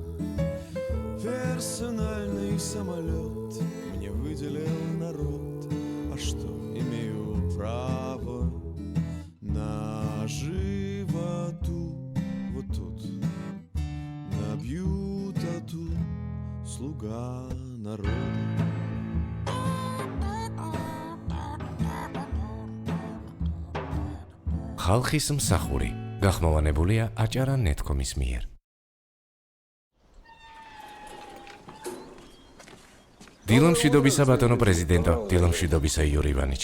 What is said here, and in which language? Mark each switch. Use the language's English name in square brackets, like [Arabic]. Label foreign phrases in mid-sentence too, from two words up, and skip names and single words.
[Russian] Персональный самолет мне выделил народ, а что, имею право на животу, вот тут набью тату, слуга народа. [Georgian] ხალხის მსახური გახმოვანებულია აჭარა ნეტკომის მიერ. დილამშვიდობისა ბატონო პრეზიდენტო, დილამშვიდობისა იური ივანიჩ.